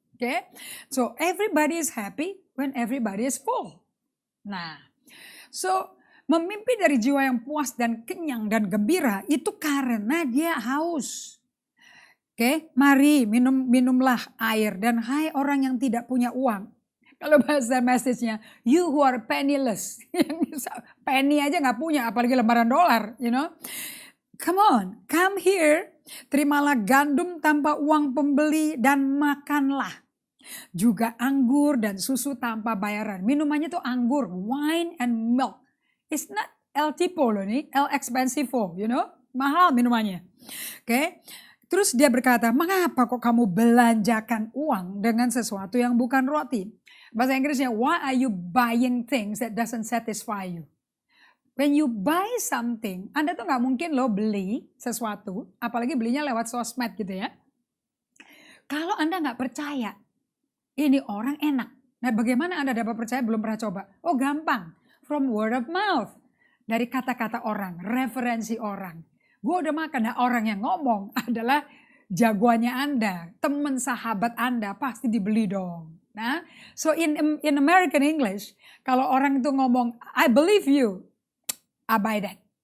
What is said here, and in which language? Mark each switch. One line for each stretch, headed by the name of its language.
English: Oke, so everybody is happy when everybody is full.
Indonesian: Nah, so memimpin dari jiwa yang puas dan kenyang dan gembira itu karena dia haus. Oke, mari minumlah air dan hai orang yang tidak punya uang. Kalau bahasa message-nya,
English: you who are penniless.
Indonesian: Penny aja gak punya, apalagi lembaran dolar,
English: you know. Come on, come here.
Indonesian: Terimalah gandum tanpa uang pembeli dan makanlah. Juga anggur dan susu tanpa bayaran. Minumannya tuh anggur,
English: wine and milk. It's not El Tipo loh nih, El Expensivo, you know.
Indonesian: Mahal minumannya.
English: Oke.
Indonesian: Terus dia berkata, mengapa kok kamu belanjakan uang dengan sesuatu yang bukan roti? Bahasa Inggrisnya,
English: why are you buying things that doesn't satisfy you? When you buy something,
Indonesian: Anda tuh gak mungkin loh beli sesuatu, apalagi belinya lewat sosmed gitu ya. Kalau Anda gak percaya, ini orang enak. Nah bagaimana Anda dapat percaya belum pernah coba? Oh gampang,
English: from word of mouth.
Indonesian: Dari kata-kata orang, referensi orang. Gue udah makan, nah orang yang ngomong adalah jagoannya Anda, teman sahabat Anda, pasti dibeli dong.
English: Nah, so in American English,
Indonesian: kalau orang itu ngomong,
English: I believe you, I buy that.